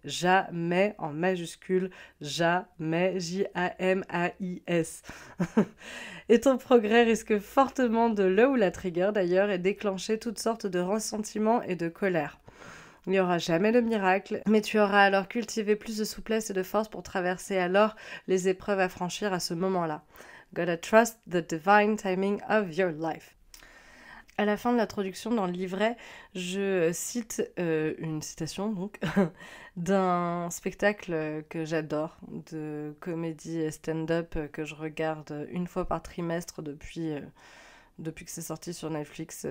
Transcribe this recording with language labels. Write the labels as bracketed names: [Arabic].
[French] Jamais en majuscule, jamais, J-A-M-A-I-S. Et ton progrès risque fortement de le ou la trigger d'ailleurs et déclencher toutes sortes de ressentiments et de colère. Il n'y aura jamais de miracle, mais tu auras alors cultivé plus de souplesse et de force pour traverser alors les épreuves à franchir à ce moment-là. [English] Gotta trust the divine timing of your life. [French] À la fin de l'introduction dans le livret, je cite une citation donc d'un spectacle que j'adore, de comédie et stand-up que je regarde une fois par trimestre depuis que c'est sorti sur Netflix.